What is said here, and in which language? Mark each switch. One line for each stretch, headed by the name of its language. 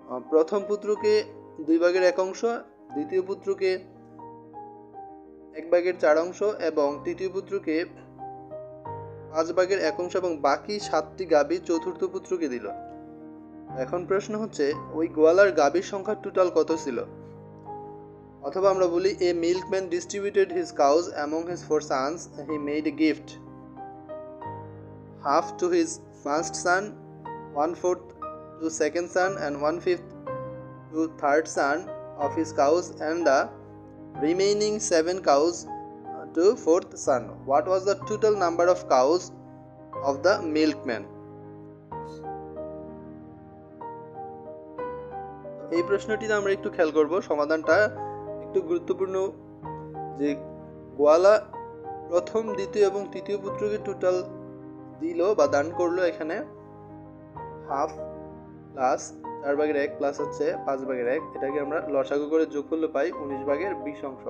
Bangla: প্রথম পুত্রকে 2 ভাগের 1 অংশ, দ্বিতীয় পুত্রকে 1 ভাগের 4 অংশ এবং তৃতীয় পুত্রকে 5 ভাগের 1 অংশ এবং বাকি 7টি গাভী চতুর্থ পুত্রকে দিল। এখন প্রশ্ন হচ্ছে ওই গোয়ালার গাভীর সংখ্যা টোটাল কত ছিল? অথবা আমরা বলি,
English: A milkman distributed his cows among his 4 sons, he made a gift, half to his first son, 1/4 to second son and 1/5 to third son of his cows and the remaining 7 cows to fourth son. What was the total number of cows of the milkman?
Bangla: এই প্রশ্নটিতে আমরা একটু খেয়াল করব, সমাধানটা একটু গুরুত্বপূর্ণ। যে গোয়ালা প্রথম, দ্বিতীয় এবং তৃতীয় পুত্রকে টোটাল দিল বা দান করলো এখানে হাফ প্লাস 4 ভাগের 1 প্লাস হচ্ছে 5 ভাগের 1, এটাকে আমরা লসাগু করে যোগ করলে পাই 19 ভাগের 20 অংশ।